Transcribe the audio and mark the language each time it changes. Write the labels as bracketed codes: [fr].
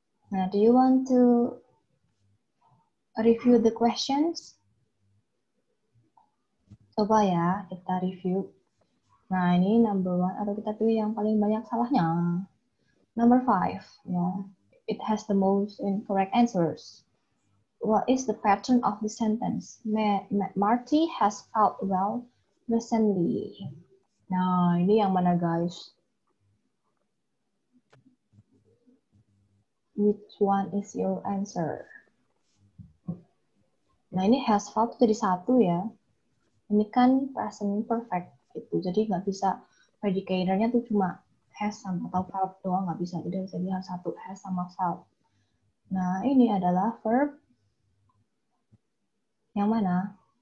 [en] Nah, do you want to review the questions? [id] Coba ya, kita review. Nah, ini number 1, atau kita pilih yang paling banyak salahnya. [en] Number 5, ya. It has the most incorrect answers. What is the pattern of the sentence? Marty has felt well recently. [id] Nah, ini yang mana guys? [en] Which one is your answer? [id] Nah, ini has verb jadi satu ya. Ini kan present perfect gitu. Jadi nggak bisa predicator-nya tuh cuma has sama atau verb doang, nggak bisa. Jadi harus satu has sama verb. Nah, ini adalah verb yang mana?